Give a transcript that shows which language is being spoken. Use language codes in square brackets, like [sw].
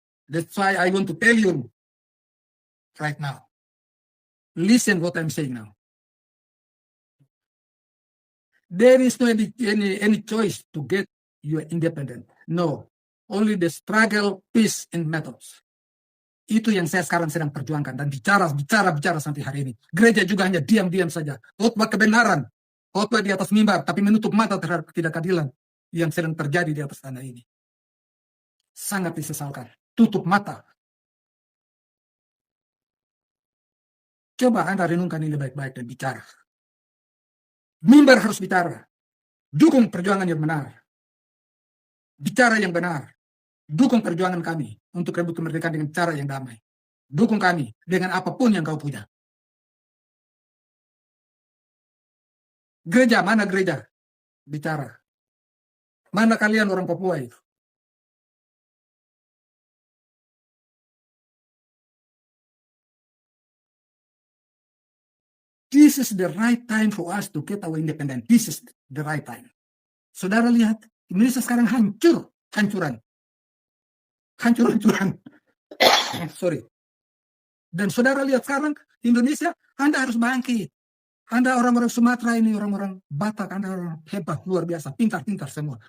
[en] That's why I want to tell you right now. Listen what I'm saying now. There is no any choice to get you independent. No. Only the struggle, peace, and methods. [id] Itu yang saya sekarang sedang perjuangkan dan bicara sampai hari ini. Gereja juga hanya diam-diam saja. Khotbah kebenaran. Khotbah di atas mimbar, tapi menutup mata terhadap ketidakadilan yang sedang terjadi di atas tanah ini. Sangat disesalkan. Tutup mata. Coba Anda renungkan ini baik-baik dan bicara. Mimbar harus bicara. Dukung perjuangan yang benar. Bicara yang benar. Dukung perjuangan kami untuk rebut kemerdekaan dengan cara yang damai. Dukung kami dengan apapun yang kau punya. Gereja, mana gereja? Bicara. Mana kalian orang Papua itu? [en] This is the right time for us to get our independence. This is the right time. [id] Saudara lihat, Indonesia sekarang hancuran. Sorry. Dan saudara lihat sekarang, Indonesia, Anda harus bangkit. Anda orang-orang Sumatera ini, orang-orang Batak, Anda orang hebat, luar biasa, pintar-pintar semua.